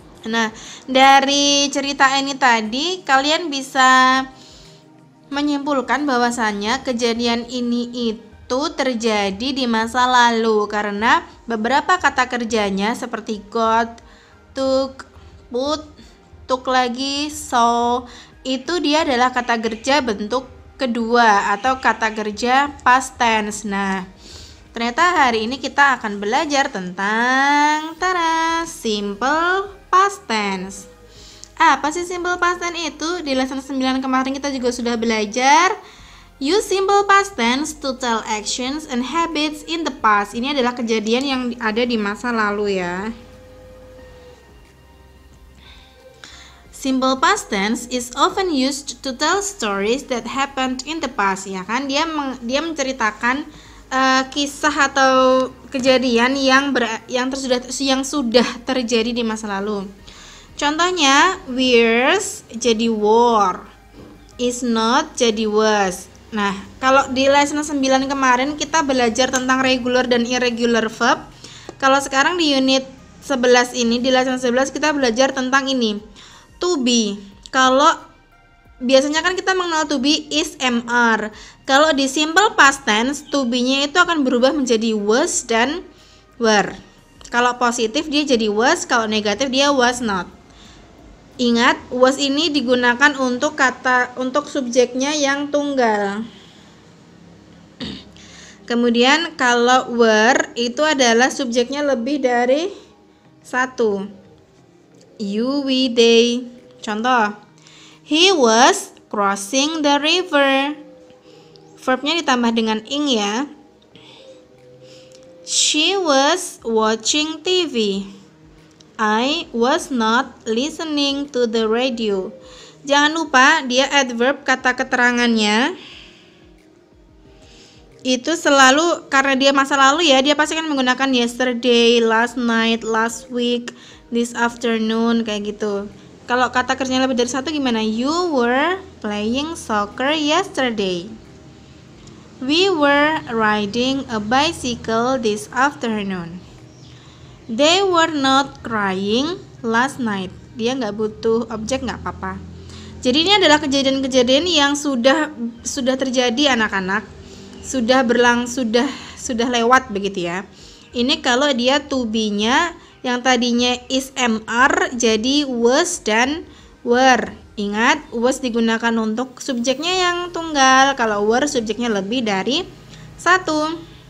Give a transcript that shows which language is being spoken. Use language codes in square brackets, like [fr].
[id] Nah, dari cerita ini tadi kalian bisa menyimpulkan bahwasannya kejadian ini itu terjadi di masa lalu karena beberapa kata kerjanya seperti got, took, put, took lagi, saw itu dia adalah kata kerja bentuk kedua atau kata kerja past tense. Nah, ternyata hari ini kita akan belajar tentang simple past tense. Apa sih simple past tense itu? Di lesson 9 kemarin kita juga sudah belajar. [en] Use simple past tense to tell actions and habits in the past. [id] Ini adalah kejadian yang ada di masa lalu ya. [en] Simple past tense is often used to tell stories that happened in the past. [id] Ya kan? Dia menceritakan kisah atau kejadian yang sudah terjadi di masa lalu. Contohnya, wears jadi wore, is not jadi was. Nah, kalau di lesson 9 kemarin kita belajar tentang regular dan irregular verb. Kalau sekarang di unit 11 ini, di lesson 11 kita belajar tentang ini, to be. Kalau biasanya kan kita mengenal to be is mr. Kalau di simple past tense, to be-nya itu akan berubah menjadi was dan were. Kalau positif dia jadi was, kalau negatif dia was not. Ingat, was ini digunakan untuk subjeknya yang tunggal. Kemudian kalau were itu adalah subjeknya lebih dari satu. [en] You, we, they. [id] Contoh, [en] he was crossing the river. [id] Verbnya ditambah dengan ing ya. [en] She was watching TV. I was not listening to the radio. [id] Jangan lupa dia adverb kata keterangannya itu selalu karena dia masa lalu ya, dia pasti akan menggunakan yesterday, last night, last week, this afternoon kayak gitu. Kalau kata kerjanya lebih dari satu gimana? [en] You were playing soccer yesterday. We were riding a bicycle this afternoon. They were not crying last night. [id] Dia nggak butuh objek, nggak apa-apa. Jadi ini adalah kejadian-kejadian yang sudah terjadi anak-anak, sudah lewat begitu ya. Ini kalau dia to be-nya yang tadinya is MR jadi was dan were. Ingat, was digunakan untuk subjeknya yang tunggal, kalau were subjeknya lebih dari satu.